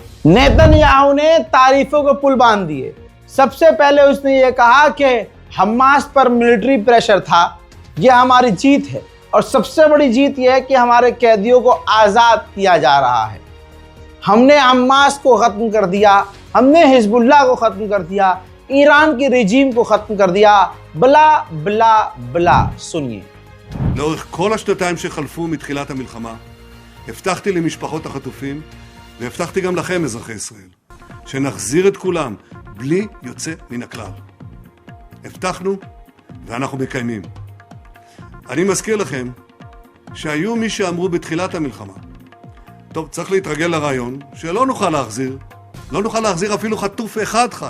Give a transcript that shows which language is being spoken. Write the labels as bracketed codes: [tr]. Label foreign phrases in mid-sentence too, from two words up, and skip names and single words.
[hi] नेतन्याहू ने तारीफों को पुल बांध दिए। सबसे पहले उसने ये कहा कि हमास पर [en] military pressure [hi] था, यह हमारी जीत है, और सबसे बड़ी जीत यह है कि हमारे कैदियों को आज़ाद किया जा रहा है। हमने हमास को ख़त्म कर दिया, हमने हिजबुल्लाह को ख़त्म कर दिया। ईरान की रिजीम को खत्म कर दिया। बला बला बला। सुनिए। [he] לאורך כל השנתיים שחלפו מתחילת המלחמה, הבטחתי למשפחות החטופים, והבטחתי גם לכם, אזרחי ישראל, שנחזיר את כולם, בלי יוצא מן הכלל. הבטחנו, ואנחנו מקיימים. אני מזכיר לכם, שהיו מי שאמרו בתחילת המלחמה, טוב, צריך להתרגל לרעיון, שלא נוכל להחזיר, לא נוכל להחזיר אפילו חטוף אחד חי.